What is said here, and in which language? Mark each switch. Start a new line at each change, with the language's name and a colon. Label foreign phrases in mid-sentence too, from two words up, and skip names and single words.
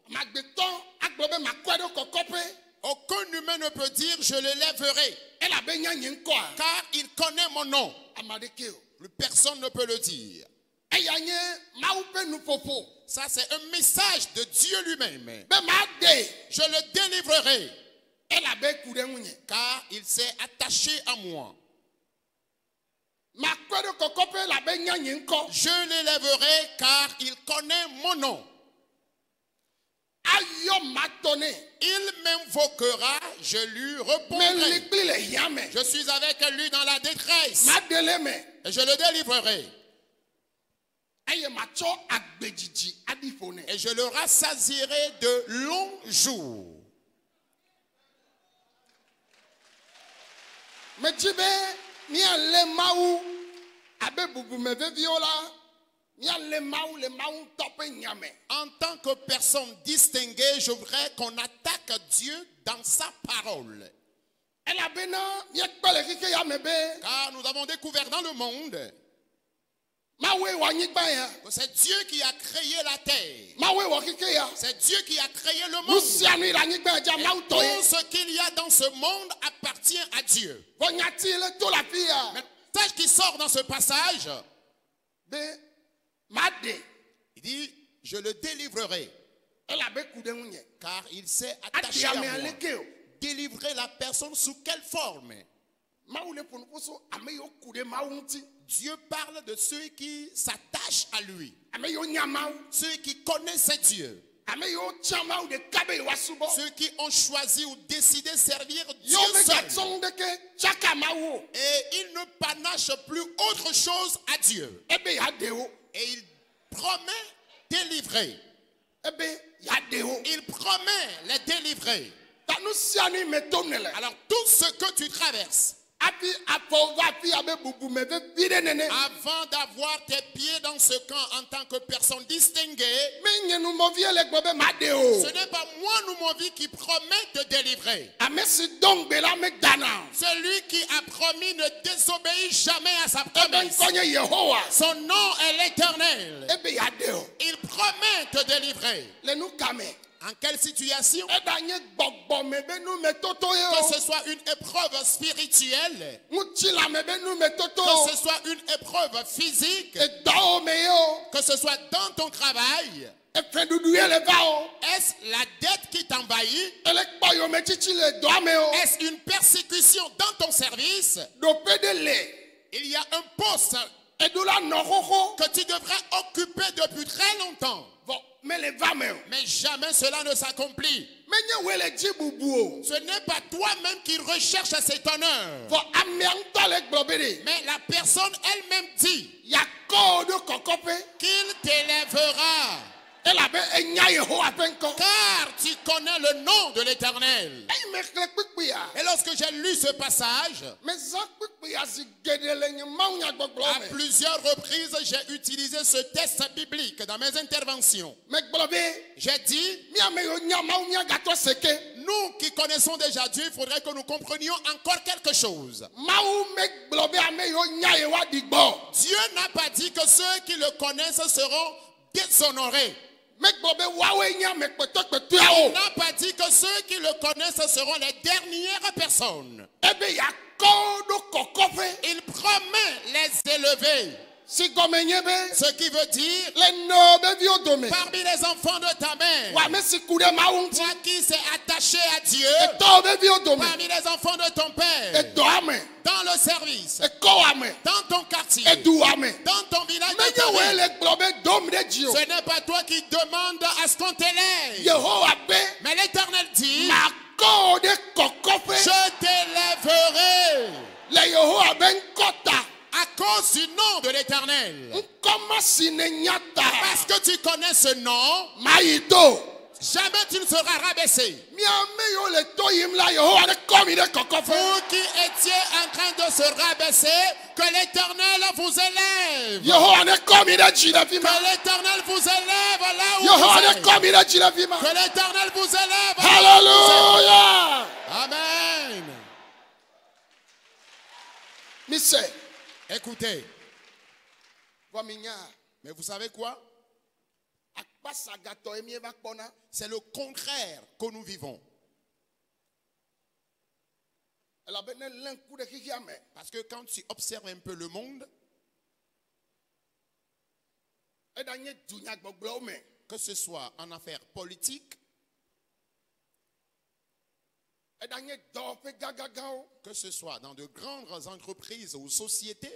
French: Aucun humain ne peut dire je le lèverai. Car il connaît mon nom. Plus personne ne peut le dire. Ça, c'est un message de Dieu lui-même. Je le délivrerai.
Ewe: elabe ku ɖe ŋunye.
French: car il s'est attaché à moi.
Ewe: Makpe ɖe kɔkɔƒe elabe nya nye ŋkɔ.
French: Je l'élèverai car il connaît mon nom.
Ewe: Ayɔ matɔ nɛ.
French: Il m'invoquera, je lui
Ewe: Mɛ
French: répondrai.
Ewe: likli le hiã me.
French: Je suis avec lui dans la détresse
Ewe: Madele me.
French: et je le délivrerai.
Ewe: Eye matsɔ agbedzidzi aɖi ƒo nɛ.
French: Et je le rassasierai de longs jours.
Ewe: Medzi be míalé Mawu abe bubume veviwo la, míalé Mawu le Mawu ŋutɔ ƒe nya me.
French: En tant que personne distinguée, je voudrais qu'on attaque Dieu dans sa parole.
Ewe: Elabena míekpe le xexe ya me be
French: Car nous avons découvert dans le monde
Ewe: Mawue wɔ anyigba ya.
French: que c'est Dieu qui a créé la terre.
Ewe: Mawue wɔ xexe ya.
French: C'est Dieu qui a créé le
Ewe: Nu
French: monde.
Ewe: sia nu le anyigba dza
French: Et
Ewe: Mawu tɔ ye.
French: tout ce qu'il y a dans ce monde appartient à Dieu.
Ewe: Vɔ nyati le to la fi ya.
French: Mais le message qui sort dans ce passage,
Ewe: Be maɖe
French: il dit, je le délivrerai,
Ewe: elabe ku ɖe ŋunye.
French: car il s'est
Ewe: Aɖi
French: attaché à
Ewe: ame
French: moi.
Ewe: aleke o.
French: Délivrer la personne sous quelle forme?
Ewe: Mawu le ƒo nuƒo so ame yiwo ku ɖe Mawu ŋuti.
French: Dieu parle de ceux qui s'attachent à lui,
Ewe: Ame yiwo nya Mawu.
French: ceux qui connaissent Dieu,
Ewe: Ame yiwo tsã Mawu ɖeka be yewoasubɔ.
French: ceux qui ont choisi ou décidé servir Dieu
Ewe: Yewo
French: seul.
Ewe: megatsɔ ŋu ɖeke tsaka Mawu o.
French: Et il ne panache plus autre chose à Dieu.
Ewe: Ebe yeaɖe wo.
French: Et il promet délivrer.
Ewe: Ebe yeaɖe wo.
French: Il promet les délivrer.
Ewe: Ta nu sia nu me tom ne le.
French: Alors tout ce que tu traverses,
Ewe: Hafi afɔ va fi abe bubume vevi ɖe nene.
French: avant d'avoir tes pieds dans ce camp en tant que personne distinguée,
Ewe: Menye numɔvie le gbɔ be maɖe
French: ce
Ewe: o.
French: n'est pas moi, nous, mon vie, qui promet de délivrer.
Ewe: Ame si dɔm gbe la medana.
French: Celui qui a promis ne désobéit jamais à sa
Ewe: Ebe
French: promesse.
Ewe: ŋkɔ nye Yehowa.
French: Son nom est l'Éternel.
Ewe: Ebe yeaɖe o.
French: Il promet de délivrer.
Ewe: Le nu ka me.
French: En quelle situation?
Ewe: Eda nye gbɔgbɔme be nu me toto ye
French: Que
Ewe: o.
French: ce soit une épreuve spirituelle,
Ewe: Ŋutilame be nu me toto
French: que
Ewe: o.
French: ce soit une épreuve physique,
Ewe: Edɔwo me ye o.
French: que ce soit dans ton travail.
Ewe: Efeɖuɖu ye le va o.
French: Est-ce la dette qui t'envahit?
Ewe: Ele kpɔ yometsitsi le dɔa me o.
French: Est-ce une persécution dans ton service?
Ewe: Ɖoƒe ɖe le.
French: Il y a un poste
Ewe: Eɖo la nɔ xoxo.
French: que tu devrais occuper depuis très longtemps,
Ewe: Vɔ mele va me o.
French: mais jamais cela ne s'accomplit.
Ewe: Menye woe le dzi bubu o.
French: Ce n'est pas toi-même qui recherches cet honneur,
Ewe: Vɔ amea ŋutɔ le gblɔ be ɖe.
French: mais la personne elle-même dit
Ewe: Yakɔ ɖo kɔkɔƒe.
French: qu'il t'élèvera,
Ewe: Elabe enya Yehowa ƒe ŋkɔ.
French: car tu connais le nom de l'Éternel.
Ewe: Eyi me xlẽ kpikpia.
French: Et lorsque j'ai lu ce passage,
Ewe: Mezã kpikpia zi geɖe le nye Mawu nyagbɔgblɔ
French: à
Ewe: me.
French: plusieurs reprises, j'ai utilisé ce texte biblique dans mes interventions.
Ewe: Megblɔ be
French: J'ai dit,
Ewe: míame yiwo nya Mawu míagatɔ seke.
French: nous qui connaissons déjà Dieu, il faudrait que nous comprenions encore quelque chose.
Ewe: Mawu megblɔ be ame yiwo nya ye woaɖi gbɔ.
French: Dieu n'a pas dit que ceux qui le connaissent seront déshonorés.
Ewe: Megblɔ be woawoe nye ame
French: Il
Ewe: kpetɔkpetɔawo.
French: n'a pas dit que ceux qui le connaissent seront les dernières personnes.
Ewe: Ebe yakɔ ɖo kɔkɔƒe.
French: Il promet les élever.
Ewe: Si gɔme nye be
French: Ce qui veut dire,
Ewe: le nɔ veviwo dome.
French: parmi les enfants de ta mère,
Ewe: Wɔ ame si ku ɖe Mawu ŋuti.
French: toi qui s'est attaché à Dieu,
Ewe: Etɔwo veviwo dome.
French: parmi les enfants de ton père,
Ewe: Edɔa me.
French: dans le service,
Ewe: Ekɔwa me.
French: dans ton quartier,
Ewe: Eduwa me.
French: dans ton village,
Ewe: Menye
French: dans ta
Ewe: woe
French: ville,
Ewe: le gblɔ be dom ɖe dzi o.
French: ce n'est pas toi qui demandes à ce qu'on t'élève.
Ewe: Yehowa be
French: Mais l'Éternel dit,
Ewe: makɔ ɖe kɔkɔƒe.
French: je t'élèverai
Ewe: Le Yehowa be ŋkɔ ta.
French: à cause du nom de l'Éternel.
Ewe: Ŋkɔma si ne nya
French: Parce
Ewe: ta.
French: que tu connais ce nom,
Ewe: Mayi to.
French: jamais tu ne seras rabaissé.
Ewe: Miame yiwo le to yim la Yehowa ne kɔ mi ɖe kɔkɔƒe.
French: Vous qui étiez en train de se rabaisser, que l'Éternel vous élève.
Ewe: Yehowa ne kɔ mi ɖe dzi le fi ma.
French: Que l'Éternel vous élève là où
Ewe: Yehowa
French: vous
Ewe: ne
French: êtes.
Ewe: kɔ mi ɖe dzi le fi ma.
French: Que l'Éternel vous élève là où vous êtes.
Ewe: Hallelujah. Amen. Mise.
French: Écoutez,
Ewe: Vɔ mi nya.
French: mais vous savez quoi?
Ewe: Akpasagatɔ ye mieva kpɔna.
French: C'est le contraire que nous vivons.
Ewe: Elabena lé ŋku ɖe xixia me.
French: Parce que quand tu observes un peu le monde,
Ewe: Eda nye dunyagbɔgblɔwo me.
French: que ce soit en affaires politiques,
Ewe: Edanye dɔwɔƒe gãgãgãwo.
French: Que ce soit dans de grandes entreprises ou sociétés,